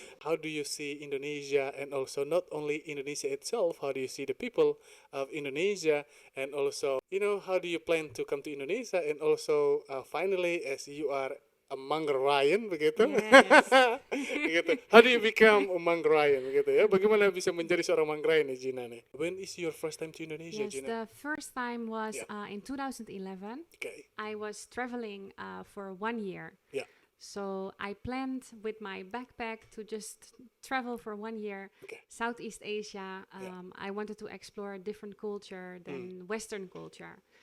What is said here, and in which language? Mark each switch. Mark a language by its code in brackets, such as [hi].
[en] How do you see Indonesia, and also not only Indonesia itself, how do you see the people of Indonesia, and also, how do you plan to come to Indonesia, and also finally as you are a Manggarayan [id] begitu. [en] Yes. [id] Begitu. [en] How do you become a Manggarayan [id] begitu ya? Bagaimana bisa menjadi seorang Manggarayan nih Gina nih? [en] When is your first time to Indonesia, Yes, Gina? the first time was Yeah. in 2011. Okay. I was traveling for 1 year. Yeah. So I planned with my backpack to just travel for 1 year, Okay. Southeast Asia. Yeah. I wanted to explore a different culture than Western culture.